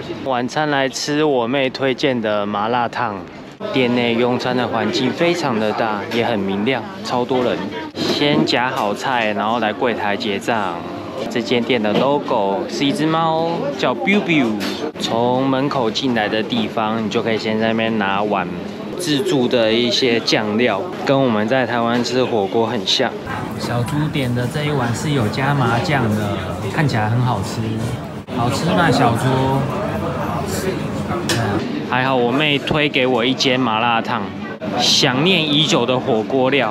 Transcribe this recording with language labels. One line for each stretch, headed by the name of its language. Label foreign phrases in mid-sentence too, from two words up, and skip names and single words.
Chinese: 晚餐來吃我妹推薦的麻辣燙，店內用餐的環境非常的大，也很明亮，超多人。先夾好菜，然後來櫃檯結賬。這間店的 logo 是一隻貓，叫 Biu Biu。從門口進來的地方，你就可以先在那邊拿碗。自助的一些醬料跟我們在台灣吃火鍋很像。小豬點的這一碗是有加麻醬的，看起來很好吃。好吃嗎，小豬？還好我妹推給我一間麻辣燙，想念已久的火鍋料。